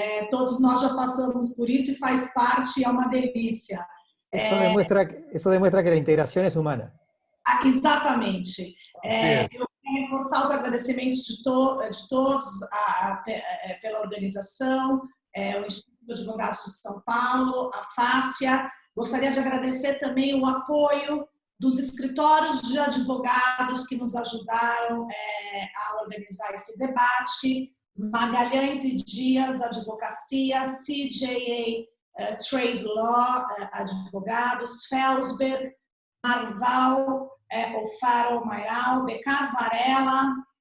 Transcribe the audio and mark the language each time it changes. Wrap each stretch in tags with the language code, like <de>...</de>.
<pt>Todos nós já passamos por isso e faz parte, é uma delícia.</pt> <es>Eso demuestra que la integración es humana.</es> <pt>Exatamente. Eu quero reforçar os agradecimentos de todos pela organização, o Instituto de Advogados de São Paulo, a Fácia. Gostaria de agradecer também o apoio dos escritórios de advogados que nos ajudaram a organizar esse debate, Magalhães e Dias Advocacia, CJA Trade Law Advogados, Felsberg, Marval, O'Farrell Mairal, Becar Varela,</pt>